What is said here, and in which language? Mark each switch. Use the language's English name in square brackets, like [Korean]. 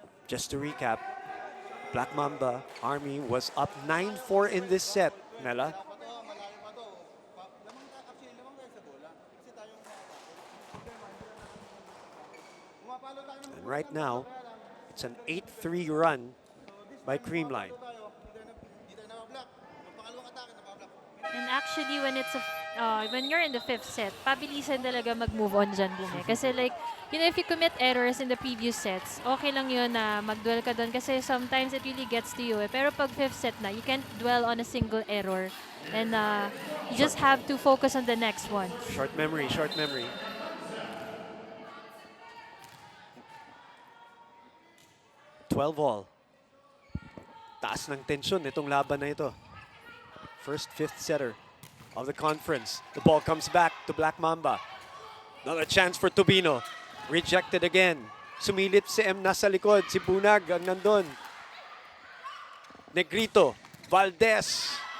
[English] Just to recap, Black Mamba Army was up 9-4 in this set. Mela? [Filipino] Pa to, malayo pa to. Actually, lamang tayo sa bola. Kasi tayo umapalo tayo ng [English] And right now, it's an 8-3 run by Creamline. [Filipino] tayo. Hindi tayo nabablock. Yung pangalawang atake, nabablock. [English] And actually, when you're in the fifth set, [Filipino] pabilisan talaga mag-move on dyan, [English] Bune. Kasi like, if you commit errors in the previous sets, [Filipino] okay lang yun na mag-dwell ka doon kasi [English] sometimes it really gets to you. [Filipino] Pero pag [English] fifth set na, you can't dwell on a single error. And you just have to focus on the next one. Short memory, short memory. All. [Filipino] Taas ng tensyon itong laban na ito. [English] First fifth setter of the conference. The ball comes back to Black Mamba. Another chance for Tubino. Rejected again. [Filipino] Sumilip si M nasa likod. Si Bunag ang nandun. Negrito. Valdez.